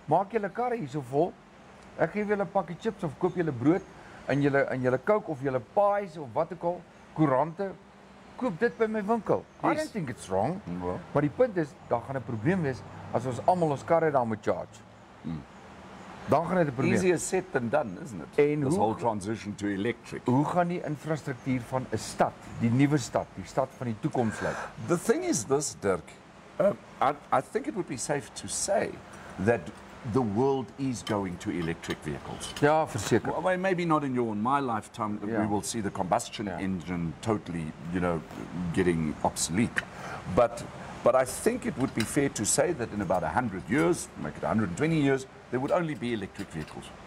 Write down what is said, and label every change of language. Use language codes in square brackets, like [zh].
[af] Maak julle karre hierso vol. Ek gee julle 'n pakkie chips of koop julle brood en julle Coke of julle pies of wat ook al, koerante. Koop dit by my winkel. [en] I Yes. don't think it's wrong." Well. [af] Maar die punt is, daar gaan 'n probleem wees as ons almal ons karre daar moet charge. Dan gaan dit 'n probleem. [en] Easier said than done, isn't it? [af] En [en] This [af] hoe- [en] whole transition to electric. [af] Hoe gaan die infrastruktuur van 'n stad, die nuwe stad, die stad van die toekoms lyk? [en] The thing is this, Dirk. I think it would be safe to say that the world is going to electric vehicles. [af] Ja, verseker. [en] Well, maybe not in my lifetime. Yeah. We will see the combustion Yeah. engine totally, you know, getting obsolete. But But I think it would be fair to say that in about 100 years, make it 120 years, there would only be electric vehicles.